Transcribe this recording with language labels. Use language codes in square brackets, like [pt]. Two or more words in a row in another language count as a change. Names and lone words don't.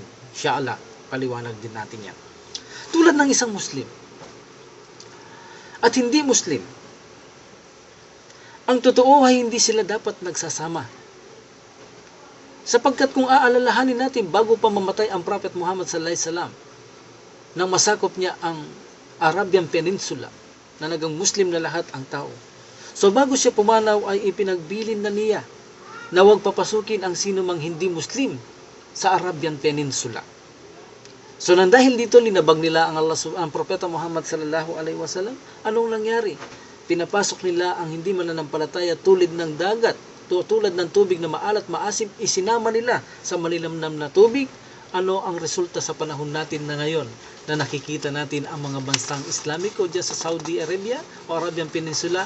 [tl] Inshallah, paliwanag din natin yan. Tulad ng isang Muslim at hindi Muslim, ang totoo ay hindi sila dapat nagsasama. Sapagkat kung aalalahanin natin bago pa mamatay ang Prophet Muhammad [ar] صلى الله عليه وسلم, [tl] nang masakop niya ang Arabian Peninsula, na nagang Muslim na lahat ang tao. So bago siya pumanaw ay ipinagbilin na niya na huwag papasukin ang sino mang hindi Muslim sa Arabian Peninsula. So nang dahil dito linabag nila ang Propeta Muhammad [ar] صلى الله عليه وسلم, [tl] anong nangyari? Pinapasok nila ang hindi mananampalataya tulad ng dagat, tulad ng tubig na maalat, maasim, isinama nila sa malilamnam na tubig. Ano ang resulta sa panahon natin na ngayon na nakikita natin ang mga bansang Islamiko dyan sa Saudi Arabia o Arabian Peninsula?